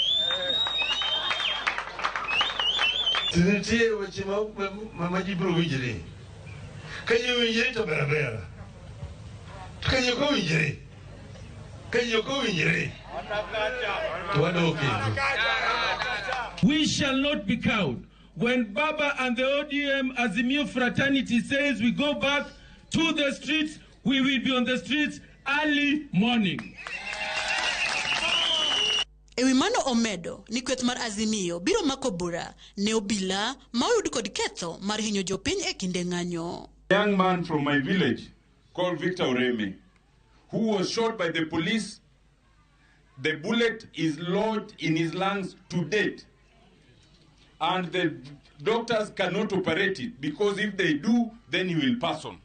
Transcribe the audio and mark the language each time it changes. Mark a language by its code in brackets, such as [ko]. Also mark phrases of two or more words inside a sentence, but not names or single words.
[luo] Nitie weche ma ji biro winjore. Ka ji winjore to bera. Ka ji ok owinjore. To wadok kendo. [en] We shall not be cowed. When Baba and the ODM Azimio fraternity says we go back to the streets, we will be on the streets early morning. [luo] Ewi mano omedo ni kweth mar Azimio biro mako bura ne obila ma oyud kod ketho mar hinyo jopiny e kinde ng'anyo. [en] A young man from my village called Victor Oreme, who was shot by the police. The bullet is lodged in his lungs to date, and the doctors cannot operate it because if they do, then he will pass on.